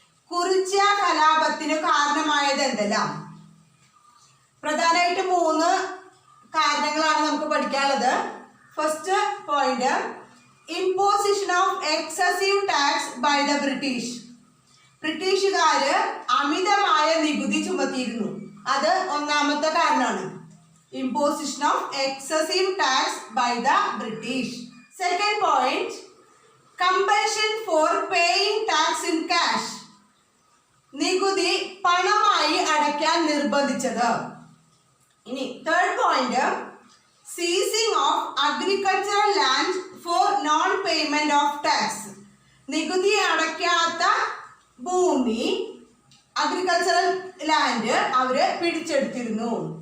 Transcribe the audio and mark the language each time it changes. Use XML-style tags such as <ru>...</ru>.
<ml>കുറിച്യ കലാപത്തിന് കാരണമായത് എന്തെല്ലാം? പ്രധാനമായിട്ട് 3 കാരണങ്ങളാണ് നമുക്ക് പഠിക്കാനുള്ളത്.</ml> <en>First point, imposition of excessive tax by the British.</en> <ml>ബ്രിട്ടീഷുകാര് അമിതമായ നികുതി ചുമത്തിയിരുന്നു. അത് ഒന്നാമത്തെ കാരണമാണ്.</ml> <en>Imposition of excessive tax by the British. Second point, compulsion for paying tax in cash.</en> <ml>നികുതി പണമായി അടയ്ക്കാൻ നിർബന്ധിച്ചത്. ഇനി</ml> <en>Third point, seizing of agricultural land for non payment of tax.</en> <ml>നികുതി അടയ്ക്കാത്ത ഭൂമി, അഗ്രികൾച്ചറൽ ലാൻഡ് അവര് പിടിച്ചെടുത്തിരുന്നു.</ml>